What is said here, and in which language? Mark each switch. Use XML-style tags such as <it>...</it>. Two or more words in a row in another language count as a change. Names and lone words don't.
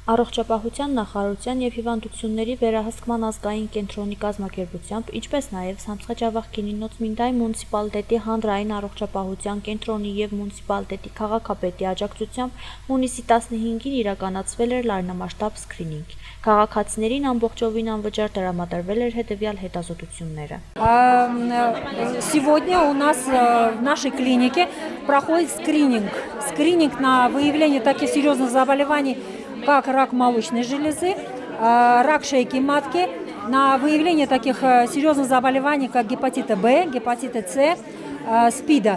<hy>Առողջապահության նախարարության և հիվանդությունների վերահսկման ազգային կենտրոնի կազմակերպությամբ, ինչպես նաև Սամցխաջավախ Կինինոց Մինդայ մունիցիպալիտետի հանրային առողջապահության կենտրոնի և մունիցիպալիտետի քաղաքապետի աջակցությամբ հունիսի 15-ին իրականացվել էր լայնամասշտաբ սկրինինգ։ Քաղաքացիներին ամբողջովին անվճար տրամադրվել էր հետևյալ հետազոտությունները։</hy> <ru>Сегодня у нас в нашей клинике проходит скрининг на выявление таких серьезных заболеваний, как рак молочной железы, рак шейки матки, на выявление таких серьезных заболеваний, как гепатита Б, гепатита С, СПИДа.</ru>